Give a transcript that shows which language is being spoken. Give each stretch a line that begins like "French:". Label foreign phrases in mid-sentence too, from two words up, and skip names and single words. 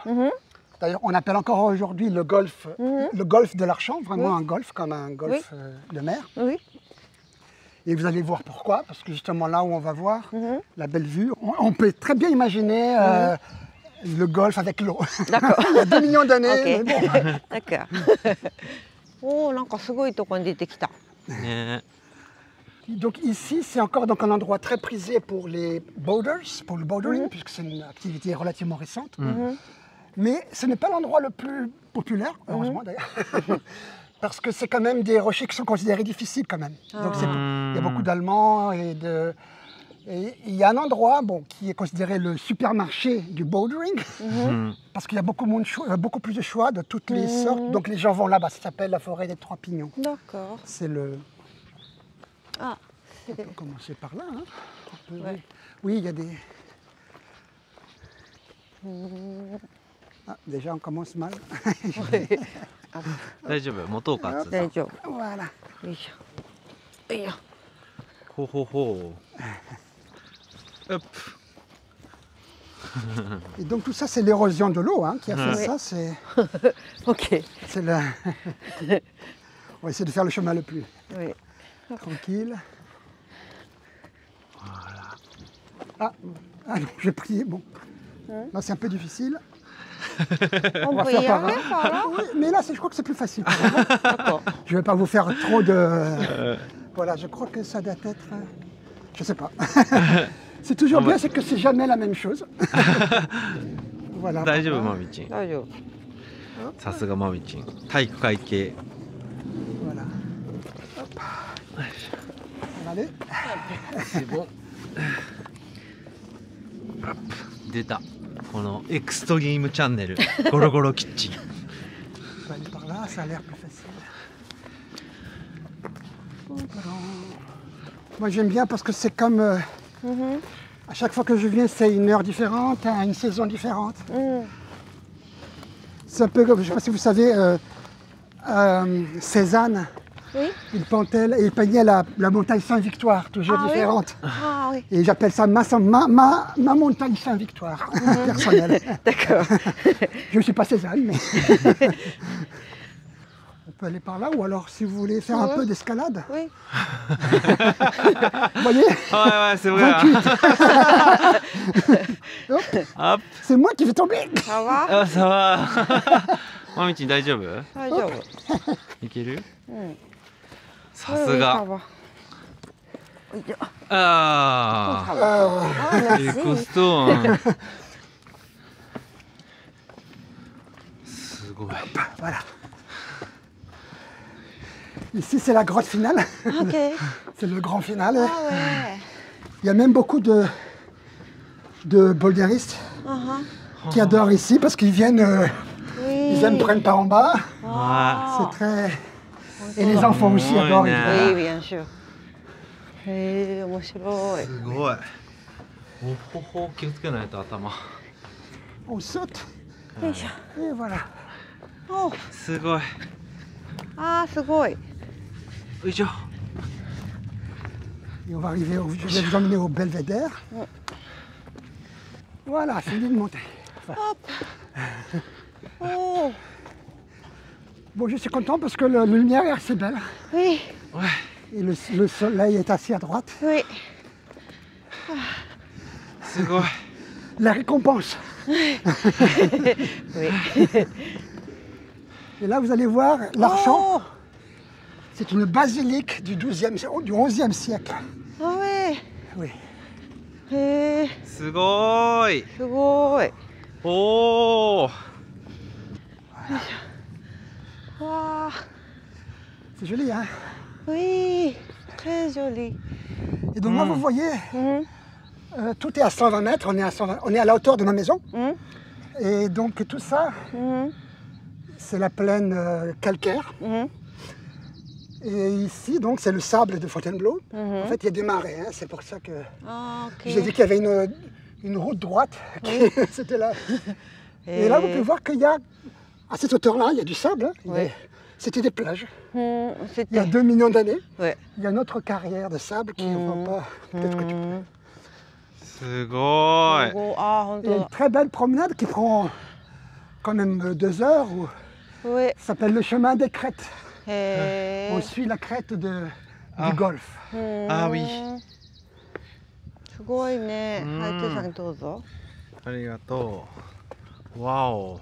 French: D'ailleurs on appelle encore aujourd'hui le golfe de l'Archamps, vraiment un golfe comme un golfe de mer. Oui. Et vous allez voir pourquoi, parce que justement là où on va voir la belle vue, on peut très bien imaginer le golfe avec l'eau. D'accord. Il y a 2 millions d'années. Ok. Mais bon. D'accord.
Japanese: Oh, なんかすごいとこに出てきた。ね
French: Donc ici, c'est encore donc un endroit très prisé pour les boaters, pour le bouldering, puisque c'est une activité relativement récente. Mais ce n'est pas l'endroit le plus populaire, heureusement d'ailleurs, parce que c'est quand même des rochers qui sont considérés difficiles quand même. Donc il y a beaucoup d'Allemands et il y a un endroit qui est considéré le supermarché du bouldering, parce qu'il y a beaucoup plus de choix de toutes les sortes. Donc les gens vont là-bas, ça s'appelle la forêt des Trois Pignons. D'accord. C'est le... Ah, On peut commencer par là. Hein. Ouais. Oui, il y a des... Ah, déjà, on commence mal.
Japanese: 大丈夫持とうかっつう大丈夫。
French: Voilà.
Japanese: よいしょ。よいしょ。ほうほうほう。Hop.
French: Et donc tout ça, c'est l'érosion de l'eau qui a fait Oui. ça. C'est Ok. le... On va essayer de faire le chemin le plus Oui. tranquille. Voilà. Ah non, j'ai prié. Bon. Là, c'est un peu difficile. On va peut faire y par aller là. par là? Oui, mais là, je crois que c'est plus facile. D'accord. Je ne vais pas vous faire trop de... Voilà, je crois que ça doit être... Je ne sais pas. C'est toujours bien, c'est que c'est jamais la même chose. Voilà.
Japanese: 大丈夫まみちん。大丈夫。さすがまみちん。体育会系。
French: Voilà. Hop. On va aller. C'est bon. Hop.
Japanese: 出た。このエクストリームチャンネル。ゴロゴロキッチン。
French: On va aller par là, ça a l'air plus facile. Moi j'aime bien parce que c'est comme... à chaque fois que je viens, c'est une heure différente, une saison différente. C'est un peu comme, je ne sais pas si vous savez, Cézanne, Oui. il peignait la montagne Saint-Victoire, toujours différente. Ah oui. Et j'appelle ça ma montagne Saint-Victoire, personnelle. D'accord. Je ne suis pas Cézanne, mais... On peut aller par là, ou alors si vous voulez faire un peu d'escalade. Oui. Vous voyez?
Japanese: はいはいすごいな。
French: Hop.
Japanese: アップ。
French: C'est moi qui vais tomber. Ça va?
Japanese: あ、さわ。まみちん大丈夫？大丈夫。いける？うん。さすが。おいしょ。ああ。 Ah, エ
French: merci.
Japanese: クストーン。すごい。
French: Voilà. Ici, c'est la grotte finale. Ok. C'est le grand final. Ah ouais. Il y a même beaucoup de boulderistes qui adorent ici parce qu'ils viennent, Oui. ils aiment prendre par en bas. は C'est très... Et les enfants aussi adorent. Oui, bien sûr.
Japanese: 面白い。すごい。おほほ気をつけないと頭。
French: On saute
Japanese: よいしょ。
French: et voilà. お、
Japanese: すごい。あーすごい。よいしょ。
French: Et on va arriver, je vais vous emmener au belvédère. Voilà, c'est une montée. Oh, Bon, je suis content parce que la lumière est assez belle. oui, Et le soleil est assis à droite. oui.
Japanese: すごい。
French: La récompense. Oui. Et là, vous allez voir l'archant. Oh, C'est une basilique du 11e siècle. ah ouais. Oui. へえ、
Japanese: すごい。すごい。おお。わあ、
French: C'est joli, hein? oui, très joli. Et donc là, vous voyez, Mhm, tout est à 120 mètres. On est à la hauteur de ma maison. mhm, Et donc tout ça, mhm, c'est la plaine calcaire. mhm, Et ici, donc, c'est le sable de Fontainebleau. mhm. En fait, il y a des marais. Hein, c'est pour ça que Ah, ok. je vous ai dit qu'il y avait une route droite. C'était là. Et là, vous pouvez voir qu'il y a, à cette hauteur-là, il y a du sable. Hein. Oui. C'était des plages. Mhm, Il y a c'était. 2 millions d'années. Ouais. Il y a une autre carrière de sable qui ne voit pas. Peut-être que tu peux.
Japanese: うんすごい。すごい。あ、本
French: Il y a
Japanese: 当
French: une
Japanese: だ。
French: très belle promenade qui prend quand même 2 heures. Oui. Ça s'appelle le chemin des crêtes. へ On え。 suit la crête du Ah. golfe.
Japanese: あ、ウィ。すごいね。うんはい、手さんどうぞ。ありがとう。わお。